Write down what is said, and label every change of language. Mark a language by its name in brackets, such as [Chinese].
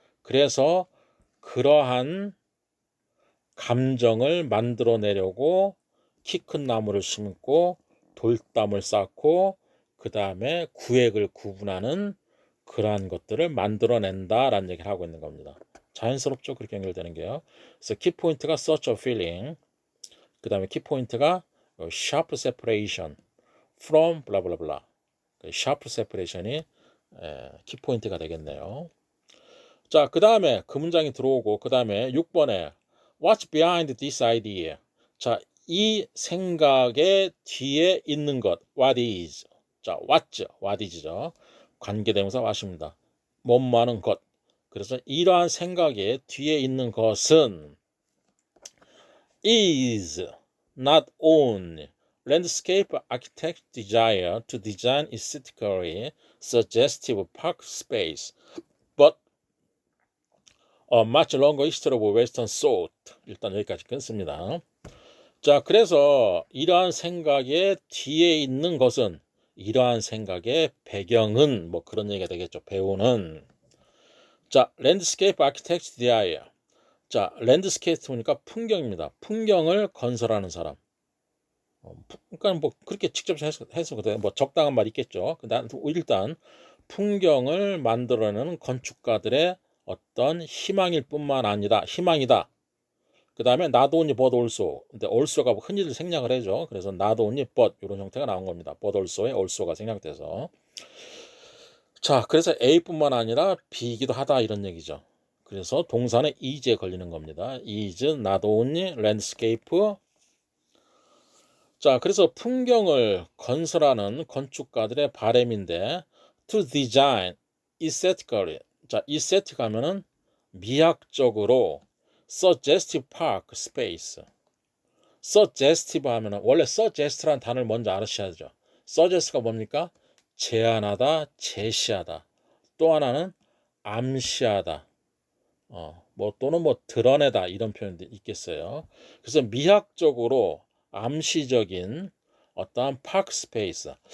[Korean] 그래서 그러한 감정을 만들어내려고 키 큰 나무를 심고 돌담을 쌓고 그 다음에 구획을 구분하는 그러한 것들을 만들어낸다라는 얘기를 하고 있는 겁니다. 자연스럽죠? 그렇게 연결되는 게요. 그래서 키포인트가 [English] such a feeling, [Korean] 그 다음에 키포인트가 [English] sharp separation from blah blah blah. [Korean] sharp separation이 키포인트가 되겠네요. 자, 그 다음에 그 문장이 들어오고 그 다음에 6번에 [English] What's behind this idea? [Korean] 자, 이 생각의 뒤에 있는 것 [English] What is? [Korean] 자, what is죠. 관계대명사 what입니다. 뭐뭐하는 것. 그래서 이러한 생각의 뒤에 있는 것은 [English] is not only landscape architect's desire to design aesthetically suggestive park space, but a much longer history of Western thought. [Korean] 일단 여기까지 끊습니다. 자, 그래서 이러한 생각의 뒤에 있는 것은, 이러한 생각의 배경은 뭐 그런 얘기가 되겠죠. 배우는. 자, 랜드스케이프 아키텍트 디아이어. 자, 랜드스케이프 보니까 풍경입니다. 풍경을 건설하는 사람. 그러니까 뭐 그렇게 직접 해서 뭐 적당한 말 있겠죠. 일단 풍경을 만들어내는 건축가들의 어떤 희망일 뿐만 아니라 희망이다. 그 다음에 not only but also. 근데 also가 흔히들 생략을 해죠. 그래서 not only but 이런 형태가 나온 겁니다. but also에 also가 생략돼서. 자, 그래서 A뿐만 아니라 B이기도 하다 이런 얘기죠. 그래서 동사는 is에 걸리는 겁니다. [English] is not only landscape. [Korean] 자, 그래서 풍경을 건설하는 건축가들의 바람인데 [English] to design aesthetically. 자, aesthetic 하면은 [Korean] 미학적으로 [English] suggestive park space. [Korean] suggestive 하면은 원래 suggest라는 단어를 먼저 알으셔야죠. suggest가 뭡니까? 제안하다, 제시하다. 또 하나는 암시하다. 뭐 또는 뭐 드러내다 이런 표현도 있겠어요. 그래서 미학적으로 암시적인 어떠한 파크 스페이스.